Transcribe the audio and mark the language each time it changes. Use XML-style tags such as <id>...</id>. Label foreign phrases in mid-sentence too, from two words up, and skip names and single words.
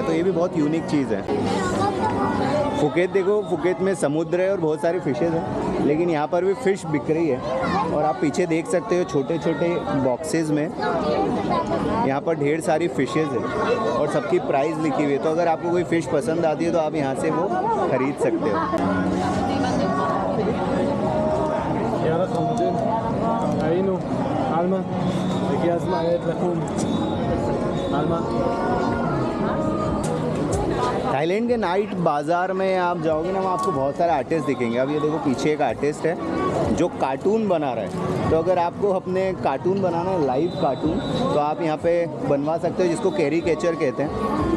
<hi>तो ये भी बहुत यूनिक चीज़ है। फुकेत देखो, फुकेत में समुद्र है और बहुत सारी फ़िशेज़ हैं, लेकिन यहाँ पर भी फ़िश बिक रही है। और आप पीछे देख सकते हो छोटे छोटे बॉक्सेस में यहाँ पर ढेर सारी फ़िशेज़ है और सबकी प्राइस लिखी हुई है। तो अगर आपको कोई फ़िश पसंद आती है तो आप यहाँ से वो ख़रीद सकते हो।</hi> <he>היינו, אלמה, הגיע הזמן לקום. אלמה.</he> <hi>थाईलैंड के नाइट बाज़ार में आप जाओगे ना, वहाँ आपको बहुत सारे आर्टिस्ट दिखेंगे। अब ये देखो पीछे एक आर्टिस्ट है जो कार्टून बना रहा है। तो अगर आपको अपने कार्टून बनाना है,</hi> <en>live cartoon,</en> <hi>तो आप यहाँ पे बनवा सकते हो, जिसको कैरीकेचर कहते हैं।</hi>